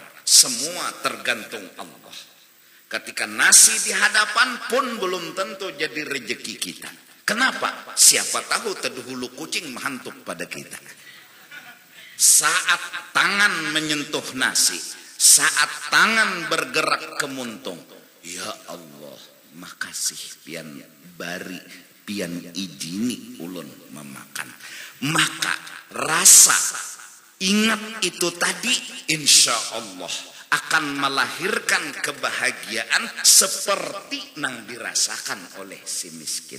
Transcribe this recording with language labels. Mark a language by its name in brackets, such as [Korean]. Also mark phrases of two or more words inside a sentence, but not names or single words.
[Indonesian] Semua tergantung Allah. Ketika nasi di hadapan pun belum tentu jadi rezeki kita. Kenapa? Siapa tahu terdahulu kucing menghantuk pada kita. Saat tangan menyentuh nasi, saat tangan bergerak ke muntung, ya Allah, [Banjar] makasih pian bari, pian izini ulun memakan. [Indonesian] Maka rasa ingat itu tadi, insya Allah akan melahirkan kebahagiaan seperti yang dirasakan oleh si miskin.